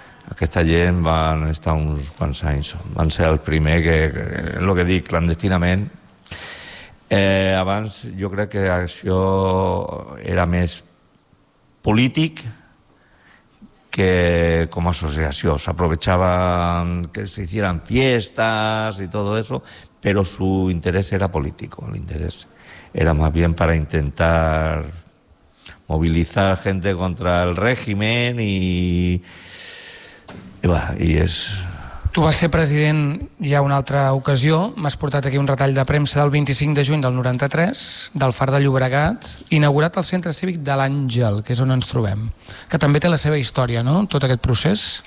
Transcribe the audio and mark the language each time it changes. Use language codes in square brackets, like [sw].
[ca] Aquesta gent van estar uns quants anys. Van ser el primer que lo que dic, clandestinament. Abans jo crec que això era més polític que com a associació. [es] S'aprovechaven que se hicieran fiestas y todo eso, pero su interés era político, el interés. Era más bien para intentar movilizar gente contra el régimen y... Y, bueno, y es... [ca] Tu vas ser president ja una altra ocasió. M'has portat aquí un retall de premsa del 25 de juny del 93 del Far de Llobregat, inaugurat al Centre Cívic de l'Àngel, que és on ens trobem, que també té la seva història, no?, tot aquest procés.